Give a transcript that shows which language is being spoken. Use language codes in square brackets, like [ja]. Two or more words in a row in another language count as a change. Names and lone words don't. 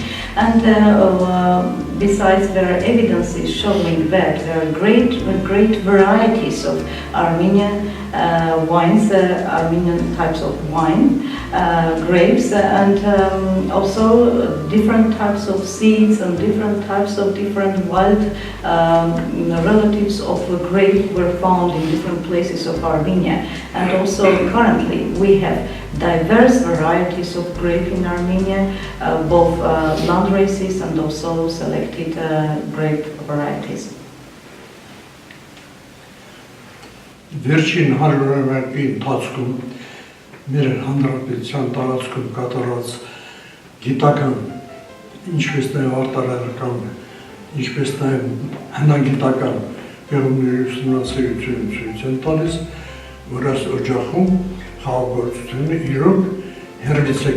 [en] And besides, there are evidences showing that there are great varieties of Armenian wines, Armenian types of wine, grapes, and also different types of seeds and different types of different wild relatives of the grape were found in different places of Armenia. And also currently we have diverse varieties of grape in Armenia, both land races and also selected grape varieties. [hy] Վերջին 100-ամյակի ընթացքում մեր հանրապետության տարածքում կատարած գիտական, ինչպես նաև արտարարական, ինչպես նաև հնագիտական պեղումների ուսումնասիրություն ցույց են տալիս, որ այս օջախում խաղաղագործությունը իրոք հեռվից է